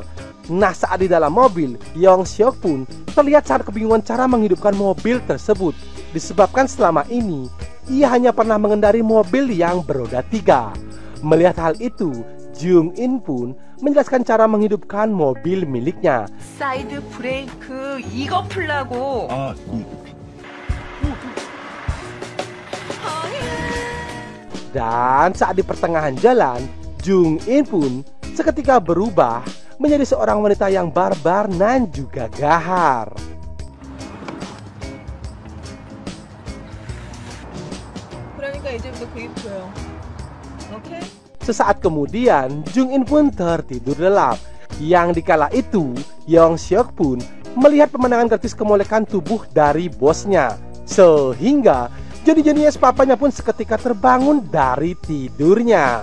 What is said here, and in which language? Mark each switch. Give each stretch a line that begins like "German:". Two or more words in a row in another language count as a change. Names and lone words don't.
Indonesian: Nah, saat di dalam mobil, Yong-seok pun terlihat sangat kebingungan cara menghidupkan mobil tersebut. Disebabkan selama ini, ia hanya pernah mengendari mobil yang beroda 3. Melihat hal itu, Jung-in pun menjelaskan cara menghidupkan mobil miliknya.
Korean: 사이드 브레이크 이거 풀라고. Dan saat di pertengahan jalan, Jung-in pun seketika berubah menjadi seorang wanita yang barbar dan juga gahar. 그러니까 이제부터 그립줘요. 오케이?
Indonesian: Sesaat kemudian, Jung-in pun tertidur lelap. Yang dikala itu, Yong-seok pun melihat pemandangan gratis kemolekan tubuh dari bosnya. Sehingga Johnny papanya pun seketika terbangun dari tidurnya.